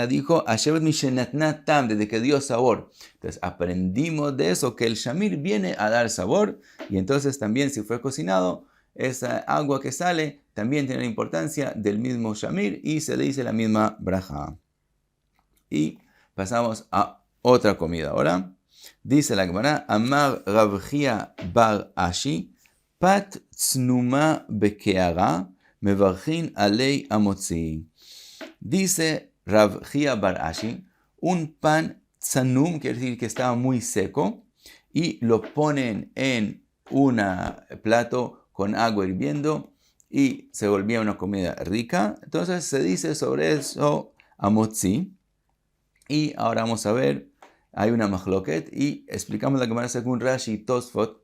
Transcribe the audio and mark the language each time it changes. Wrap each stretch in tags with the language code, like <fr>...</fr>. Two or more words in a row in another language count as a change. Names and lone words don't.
<es>Dijo,</es> <he>השבת משנתנה טעם,</he> <es>desde que dio sabor. Entonces aprendimos de eso, que el shamir viene a dar sabor, y entonces también si fue cocinado, esa agua que sale también tiene la importancia del mismo shamir y se le dice la misma braja. Y pasamos a otra comida ahora. Dice la Gemara,</es> <he>אמר רב חייא בר אשי, פת צנומה בקערה, מברכין עלי המוציא.</he> <es>Dice Rav Chia bar Ashi, un pan tsanum, quiere decir que estaba muy seco, y lo ponen en un plato con agua hirviendo y se volvía una comida rica. Entonces se dice sobre eso amotzi. Y ahora vamos a ver, hay una machloket y explicamos la Gemara según Rashi y Tosfot.</es>